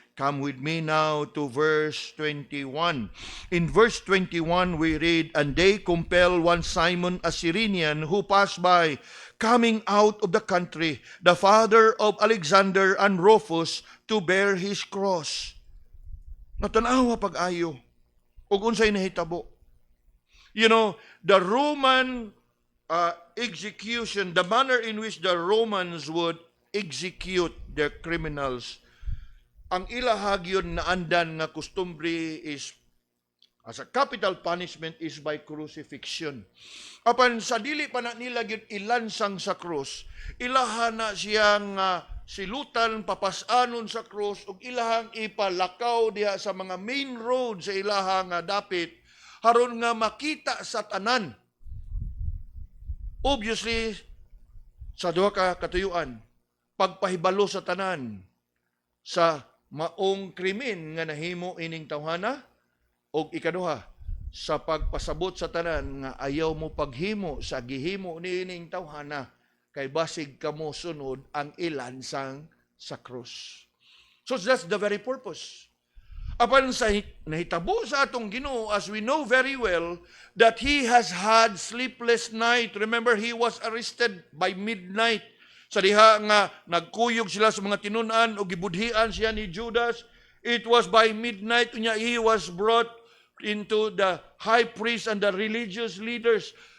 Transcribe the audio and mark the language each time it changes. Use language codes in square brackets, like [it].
[en] Come with me now to verse 21. In verse 21 we read, "And they compel one Simon a Cyrenian who passed by, coming out of the country, the father of Alexander and Rufus, to bear his cross." [ceb] Natanawa pag-ayo, ug unsay nahitabo. [en] You know, the Roman execution, the manner in which the Romans would execute their criminals, [ceb] ang ilahag yun na andan nga kustumbre [en] is, as a capital punishment, is by crucifixion. [ceb] Apan sa dili pa na nila gyud ilansang sa krus, ilaha na siyang silutan, papasanon sa krus, ug ilahang ipalakaw diha sa mga main road sa ilahang dapit, haron nga makita sa tanan. Obviously, sa duha ka katuyuan, pagpahibalo sa tanan sa maong krimen nga nahimo ining tawhana, o ikaduha, sa pagpasabot sa tanan nga ayaw mo paghimo sa gihimo ni ining tawhana, kay basig kamo sunod ang ilansang sa krus. [en] So that's the very purpose. [ceb] Apan sa nahitabo sa atong Ginoo, [en] as we know very well, that he has had sleepless night. Remember, he was arrested by midnight. [ceb] Sa diha nga nagkuyog sila sa mga tinunan o gibudhian siya ni Judas, [en] it was by midnight [ceb] unya [en] he was brought into the high priest and the religious leaders.